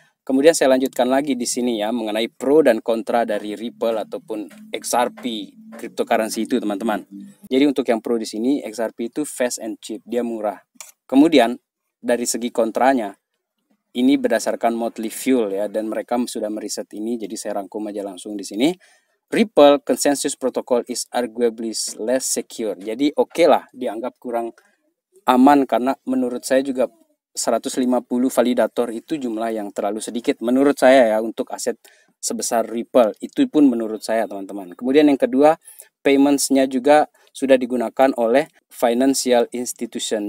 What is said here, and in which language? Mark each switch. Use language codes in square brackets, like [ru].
[id] Kemudian saya lanjutkan lagi di sini ya mengenai pro dan kontra dari Ripple ataupun XRP cryptocurrency itu, teman-teman. Jadi untuk yang pro di sini XRP itu [en] fast and cheap, [id] dia murah. Kemudian dari segi kontranya ini berdasarkan Motley Fool ya dan mereka sudah meriset ini, jadi saya rangkum aja langsung di sini. [en] Ripple Consensus Protocol is arguably less secure. [id] Jadi oke lah, dianggap kurang aman karena menurut saya juga 150 validator itu jumlah yang terlalu sedikit menurut saya ya untuk aset sebesar Ripple. Itu pun menurut saya, teman-teman. Kemudian yang kedua, payments-nya juga sudah digunakan oleh [en] financial institution.